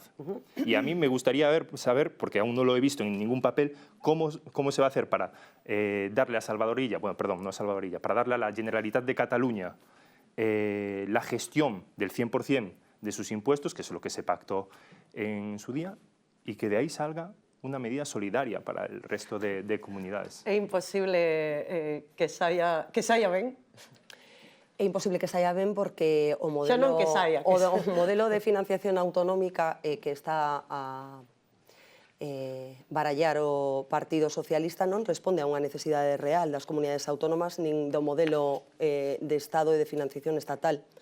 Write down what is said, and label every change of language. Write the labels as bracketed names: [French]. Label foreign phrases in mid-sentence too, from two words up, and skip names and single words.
[Spanish] Y a mí me gustaría saber, porque aún no lo he visto en ningún papel, cómo se va a hacer para darle a Salvador Illa, bueno, perdón, no a Salvador Illa, para darle a la Generalitat de Cataluña la gestión del 100% de sus impuestos, que es lo que se pactó en su día, y que de ahí salga una medida solidaria para el resto de comunidades. [Galician] É imposible que saia ben? É imposible que saia ben porque o modelo, non que saia, o modelo de financiación autonómica que está a barallar o Partido Socialista non responde a unha necesidade real das comunidades autónomas nin do modelo de Estado e de financiación estatal.